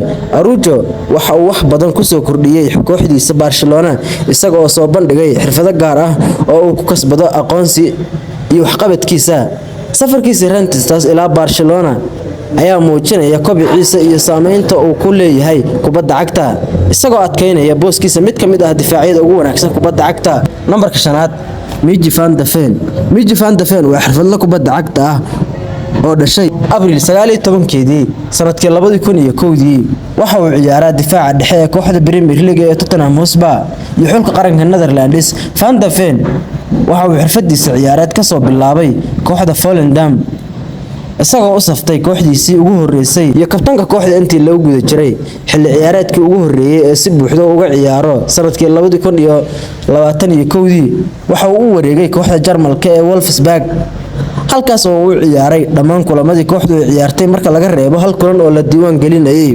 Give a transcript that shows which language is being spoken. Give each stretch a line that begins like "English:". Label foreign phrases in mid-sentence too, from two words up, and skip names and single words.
Somali: Araujo waxa uu wax badan ku soo kordhiyay kooxdiisa Barcelona isaga oo soo bandhigay xirfado gaar ah oo uu ku kasbado aqoonsi iyo waxqabadkiisa. safarkiisa Rennes ilaa Barcelona ayaa muujinaya kobiciisa iyo saameynta uu ku leeyahay kubadda cagta isagoo adkeynaya booskiisa mid ka mid ah difaacyada ugu wanaagsan kubadda cagta. nambarka shanaad Miji van de Ven. Miji van de Ven waa xirfadle kubadda cagta ah oo dhashay Abriil 19 sanadkii 2001. waxa uu ciyaaraa difaaca dhexe ee kooxda Premier League ee Tottenham Hotspur iyo xulka qaranka Netherlands. Van de Ven waxa uu xirfadiisa ciyaareed ka soo bilaabay kooxda Volendam isagoo u saftay kooxdiisii ugu horeysay iyo kabtanka kooxda intii lagu guda jiray xilli ciyaareedkii ugu horeeyay ee si buuxda uga ciyaaro sanadkii 2021. waxa uu u wareegay kooxda Jarmalka ee Wolfsburg halkaas oo uu ciyaaray dhammaan kulamadii kooxdu ay ciyaartay marka laga reebo hal kulan oo la diiwaan gelinayay.